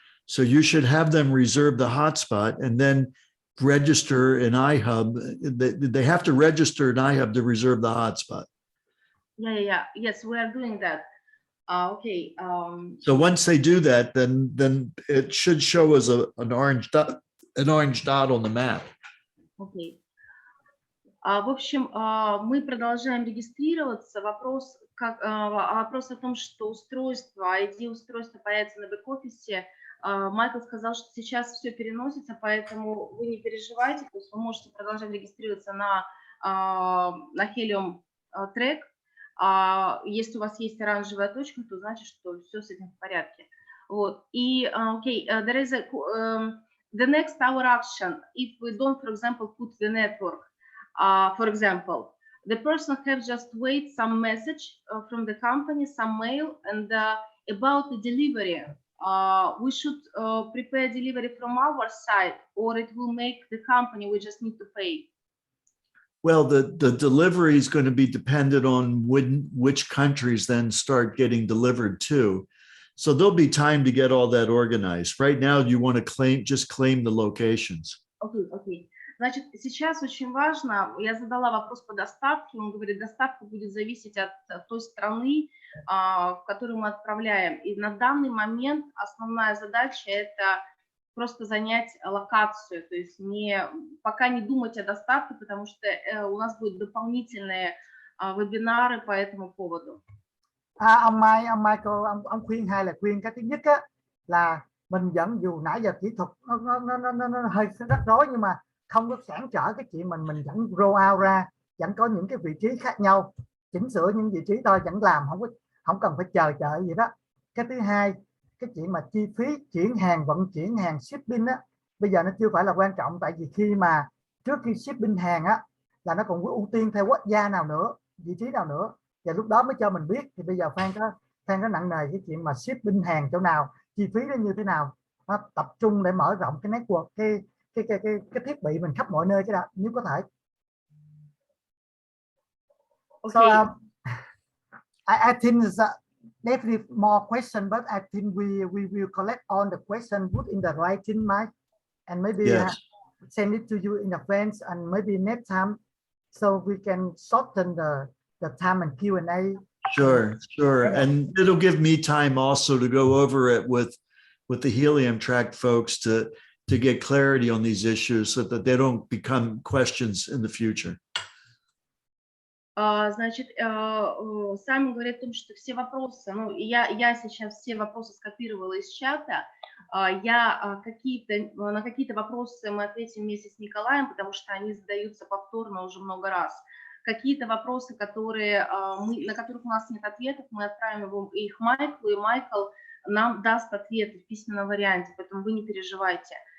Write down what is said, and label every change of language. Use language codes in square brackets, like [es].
[en] So you should have them reserve the hotspot and then register in iHub. They have to register in iHub to reserve the hotspot. Yeah. Yes, we are doing that. Okay. So once they do that, then it should show as an orange dot on the map. Okay. [ru] В общем, мы продолжаем регистрироваться. Вопрос о том, что устройство, ID устройства появится на бэк-офисе, Майкл сказал, что сейчас все переносится, поэтому вы не переживайте, то есть вы можете продолжать регистрироваться на HELIUM трек. Если у вас есть оранжевая точка, то значит, что все с этим в порядке. Вот. [en] И, okay, there is the next our action, if we don't, for example, put the network, for example, the person have just wait some message from the company, some mail, and about the delivery, we should prepare delivery from our side, or it will make the company, we just need to pay. Well, the delivery is going to be dependent on which countries then start getting delivered to. So there'll be time to get all that organized. Right now, you want to just claim the locations. Okay. [ru] Значит, сейчас очень важно, я задала вопрос по доставке, он говорит, доставка будет зависеть от той страны, в которую мы отправляем. И на данный момент основная задача – это просто занять локацию, то есть пока не думать о доставке, потому что у нас будут дополнительные вебинары по этому поводу. [vi] Ông Michael, ông khuyên hai là khuyên cái thứ nhất á, là mình vẫn dù nãy giờ kỹ thuật nó hơi rắc rối, nhưng mà không có cản trở cái chuyện mình vẫn roll out ra, vẫn có những cái vị trí khác nhau, chỉnh sửa những vị trí thôi, vẫn làm, không cần phải chờ đợi gì đó. Cái thứ hai, cái chuyện mà chi phí chuyển hàng, vận chuyển hàng, shipping á, bây giờ nó chưa phải là quan trọng, tại vì khi mà trước khi shipping hàng á là nó còn ưu tiên theo quốc gia nào nữa, vị trí nào nữa, và lúc đó mới cho mình biết. Thì bây giờ Phan có nặng nề cái chuyện mà shipping hàng chỗ nào, chi phí nó như thế nào, nó tập trung để mở rộng cái network, cái thiết bị mình khắp mọi nơi cái đó nếu có thể. [en] Okay. So I think definitely more question, but I think we will collect all the questions, put in the writing, Mike, and maybe send it to you in advance, and maybe next time, so we can shorten the time and Q&A. Sure. And it'll give me time also to go over it with the Helium track folks to get clarity on these issues so that they don't become questions in the future. [ru] Значит, сами говорят о том, что все вопросы, я сейчас все вопросы скопировала из чата, на какие-то вопросы мы ответим вместе с Николаем, потому что они задаются повторно уже много раз. Какие-то вопросы, на которых у нас нет ответов, мы отправим их Майклу, и Майкл нам даст ответы в письменном варианте, поэтому вы не переживайте.